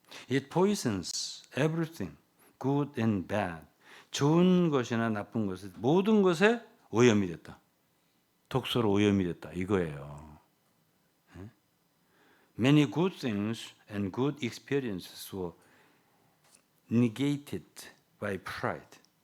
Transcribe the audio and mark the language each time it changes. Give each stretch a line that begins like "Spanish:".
English: It poisons everything, good and bad.
Korean: 좋은 것이나 나쁜 것에 모든 것에 오염이 됐다. 독소로 오염이 됐다. 이거예요. 예?
English: Many good things and good experiences were negated by pride.